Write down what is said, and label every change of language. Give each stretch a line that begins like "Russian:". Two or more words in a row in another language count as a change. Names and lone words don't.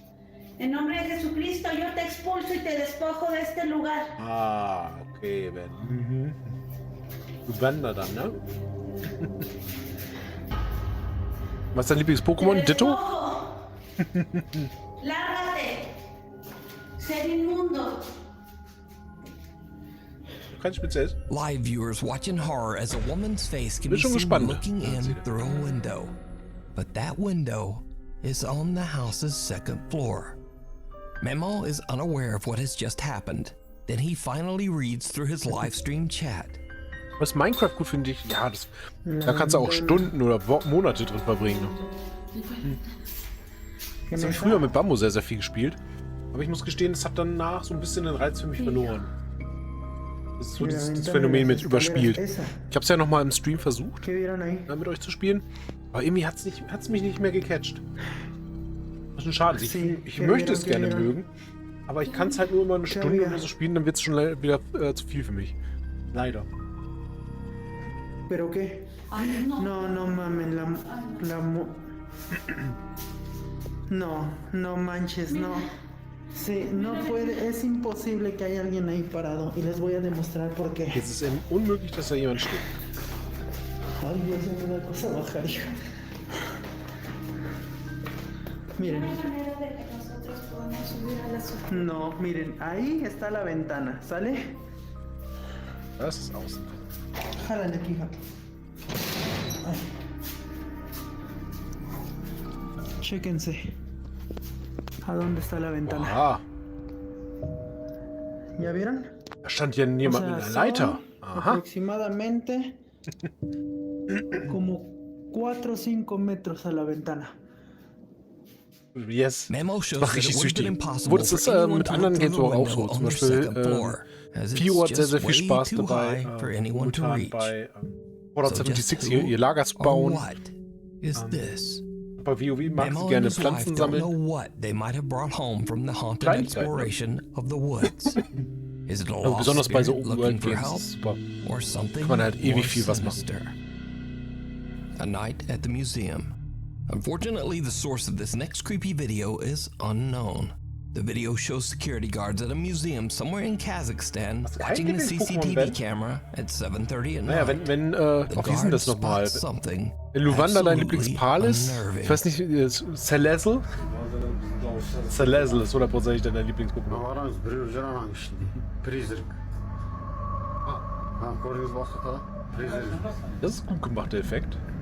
German: Ah, okay, Ben. Du Bender dann, ne? Was ist dein Lieblings-Pokémon? Ditto? Kein spezielles.
English: Live viewers watch in horror as a woman's face can be seen looking in through a window. But that window is on the house's second floor. Memo is unaware of what has just happened. Then he finally reads through his live stream chat.
German: Was Minecraft gut finde ich, ja, da kannst du auch Stunden oder Monate drin verbringen. Das habe ich früher mit Bambo sehr, sehr viel gespielt. Aber ich muss gestehen, es hat danach so ein bisschen den Reiz für mich verloren. Das ist so das Phänomen mit überspielt. Ich habe es ja nochmal im Stream versucht, mit euch zu spielen. Aber irgendwie hat's mich nicht mehr gecatcht. Das ist ein Schade. Ich möchte es gerne mögen. Aber ich kann es halt nur immer eine Stunde oder so spielen, dann wird es schon wieder zu viel für mich. Leider.
Spanish: ¿Pero qué? No, no mames, no manches, no. Sí, no puede, es imposible que haya alguien ahí parado y les voy a demostrar por qué.
German: Es ist unmöglich, dass da jemand steht.
Spanish: Ay, Dios, me da cosa bajar, hija. Miren. No, miren, ahí está la ventana, ¿sale?
German: Das ist außen.
Spanish: Jálale aquí, hija. Ay. Chéquense. ¿A dónde está la ventana? Aha. ¿Ya vieron?
German: Da stand ja niemand mit einer Leiter. Aha.
Spanish: Aproximadamente como 4 o 5 metros a la ventana. Yes.
German: Das macht richtig süchtig. Wo das ist mit anderen Games auch so. Zum Beispiel Fio hat sehr, sehr viel Spaß dabei. Momentan bei Fallout 76 ihr Lager zu bauen. Bei WoW mag sie gerne Pflanzen sammeln. Besonders bei so Open-World-Games. Kann man halt ewig viel was machen.
English: A night at the museum. Unfortunately, the source of this next creepy video is unknown. The video shows security guards at a museum somewhere in Kazakhstan watching the CCTV camera at 7:30 at night.
German: Naja, wenn wie ist denn das nochmal? Wenn Luwanda dein Lieblingspal ist, ich weiß nicht, Celesel? Celesel ist 100% dein Lieblings-Pokémon. Das ist gut gemacht, der Effekt.